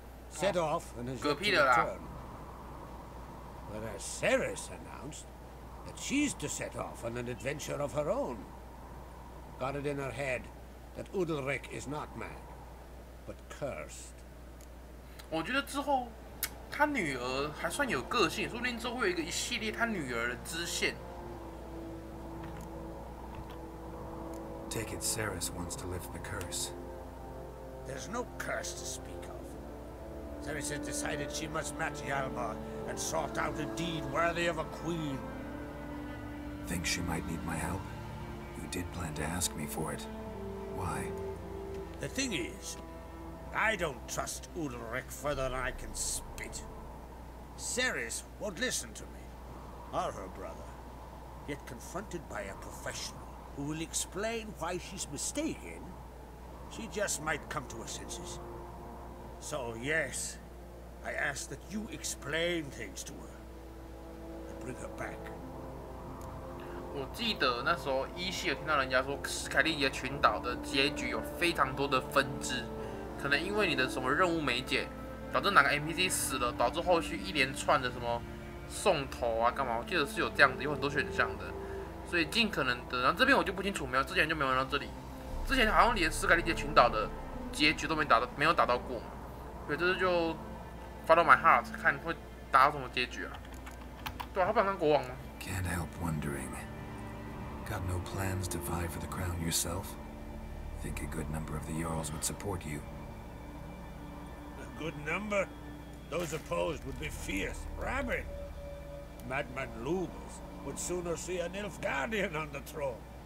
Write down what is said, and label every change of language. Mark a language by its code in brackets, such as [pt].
[en] Set off and has yet to return. Whereas Ceres announced that she's to set off on an adventure of her own. Got it in her head that Udalric is not mad, but cursed. [zh] 我觉得之后他女儿还算有个性，说不定之后会有一系列他女儿的支线。 [en] Take it Ceres wants to lift the curse. There's no curse to speak of. Ceres has decided she must match Hjalmar and sought out a deed worthy of a queen. Think she might need my help? You did plan to ask me for it. Why? The thing is, I don't trust Udalric further than I can spit. Ceres won't listen to me, or her brother. Yet confronted by a professional who will explain why she's mistaken, she just might come to her senses. So yes, I ask that you explain things to her and bring her back. [zh] 我记得那时候依稀有听到人家说，史凯利杰群岛的结局有非常多的分支，可能因为你的什么任务没解，导致哪个 NPC 死了，导致后续一连串的什么送头啊干嘛？我记得是有这样子，有很多选项的，所以尽可能的。然后这边我就不清楚，没有之前就没玩到这里，之前好像连斯凯利杰群岛的结局都没有打到过嘛，所以这次就 [en] follow my heart， [zh] 看会打到什么结局啊？对啊，他不想当国王吗 [en] Can't help wondering. Got no plans to vie for the crown yourself? Think a good number of the Jarls would support you. A good number? Those opposed would be fierce, rabid. Madman Lugos would sooner see an Nilfgaardian on the throne.